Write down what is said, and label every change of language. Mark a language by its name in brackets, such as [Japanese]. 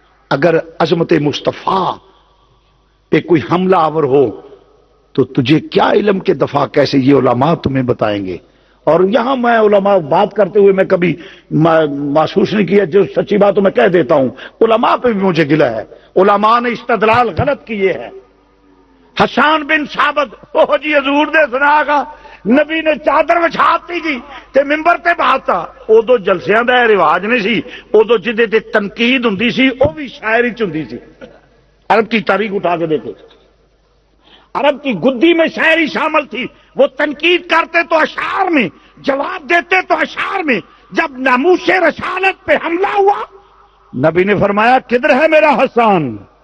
[Urdu] اگر عظمت مصطفیٰ پہ کوئی حملہ آور ہو تو تجھے کیا علم کے دفاع کیسے یہ علماء تمہیں بتائیں گے. اور یہاں میں علماء بات کرتے ہوئے میں کبھی محسوس نہیں کیا جو سچی بات میں کہہ دیتا ہوں. علماء پہ بھی مجھے گلہ ہے. علماء نے استدلال غلط کیے ہیں. [Punjabi] حسان بن ثابت او جی حضور دے سنا گا نبی نے چادر وچھاتی جی تے ممبر تے بہاتا. ادو جلسیاں دا رواج نہیں سی. ادو جدے تے تنقید ہوندی سی او بھی شاعری چ ہوندی سی. [Urdu] عرب کی تاریخ اٹھا کے دیکھو عرب کی گدی میں شاعری شامل تھی. وہ تنقید کرتے تو اشعار میں جواب دیتے تو اشعار میں. جب ناموس رسالت پہ حملہ ہوا نبی نے فرمایا کدھر ہے میرا حسان.